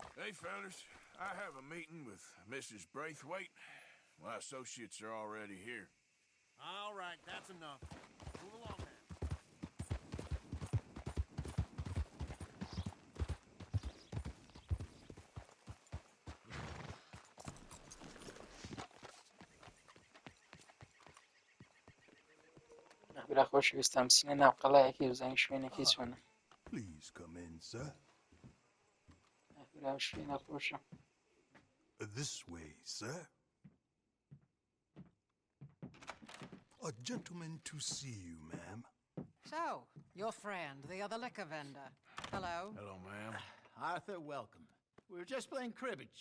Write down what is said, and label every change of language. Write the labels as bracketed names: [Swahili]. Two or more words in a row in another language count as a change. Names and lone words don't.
[English] Hey, fellas. I have a meeting with Mrs. Braithwaite. My associates are already here. All right, that's enough. Move along then. [Central Kurdish] برا خۆشەویستم سینە ناو قەڵایەکی بزانین شوێنەکەی چۆنە. [English] Please come in, sir. [Central Kurdish] برا شوێنە خۆشە. [English] This way, sir. A gentleman to see you, ma'am. So, your friend, the other liquor vendor. Hello. Hello, ma'am. Arthur, welcome. We were just playing cribbage.